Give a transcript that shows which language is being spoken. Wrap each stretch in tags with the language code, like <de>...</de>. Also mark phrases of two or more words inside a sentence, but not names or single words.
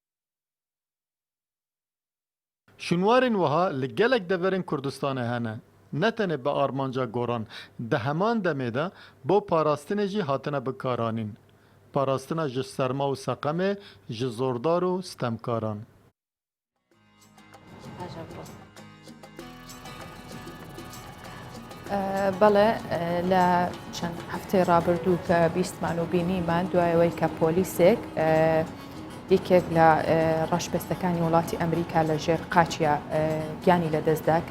<ku>Şûnwarên wiha li gelek deverên Kurdistanê hene. Ne tenê bi armanca goran, di heman demê de bo parastinê jî hatine bikaranîn. Parastina ji serma û seqemê ji zordar û stemkaran.</ku> <ckb>بەڵێ لە چەند هەفتەی ڕابردوو کە بیستمان و بینیمان دوایەوەی کە پۆلیسێک یەکێک لە ڕەشبەستەکانی وڵاتی ئەمریکا لە ژێر قاچیا گیانی لەدەستدا کە</ckb>